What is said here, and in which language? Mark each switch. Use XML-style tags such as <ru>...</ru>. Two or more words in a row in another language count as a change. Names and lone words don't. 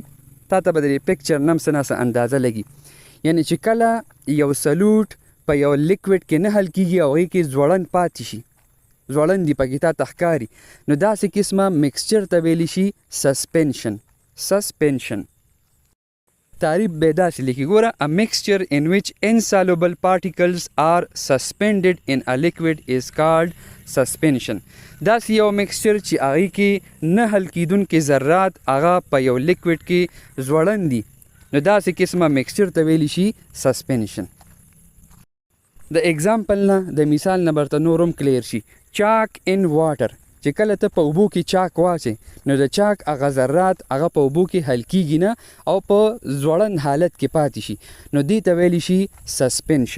<ps>تا ته به د پکچر نم څه نه اندازه لګي. یعنې چې کله یو سلوټ په یو لیکوډ کې نه حل کیږي او هغې کې ځوړند پاتې شي، ځوړند دي پکې تا ته ښکاري، نو داسې قسمه مکسچر ته ویلی شي سسپنشن. سسپنشن تعریف به داسې لیکي، ګوره</ps> <en>a mixture in which insoluble particles are suspended in a liquid is called suspension.</en> <ps>داسې یو مکسچر چې هغې کې نه حل کیدونکي ذرات هغه په یو لیکوډ کې ځوړند دي، نو داسې قسمه مکسچر ته ویلی شي سسپنشن. د اگزامپل نه د مثال نه برته نورم کلیر شي.</ps> <en>chalk in water,</en> <ps>چې کله ته په اوبو کې چاک واچې نو د چاک هغه ذرات هغه په اوبو کې حل کیږي نه او په ځوړند حالت کې پاتې شي، نو دې ته ویلی شي سسپنشن.</ps>